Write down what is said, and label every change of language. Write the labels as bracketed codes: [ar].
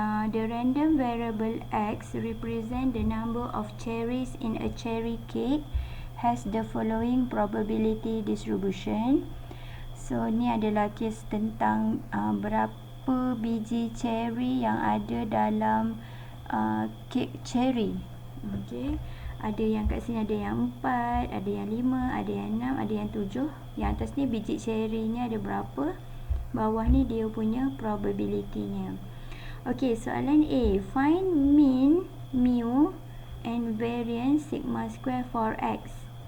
[en] The random variable x represent the number of cherries in a cherry cake has the following probability distribution. [ms] So ni adalah kes tentang berapa biji cherry yang ada dalam kek cherry. Okey, ada yang kat sini ada yang 4, ada yang 5, ada yang 6, ada yang 7. Yang atas ni biji cherry-nya ada berapa, bawah ni dia punya probability-nya. [en] Okey, [ms] soalan A, [en] find mean, mu and variance sigma square for x.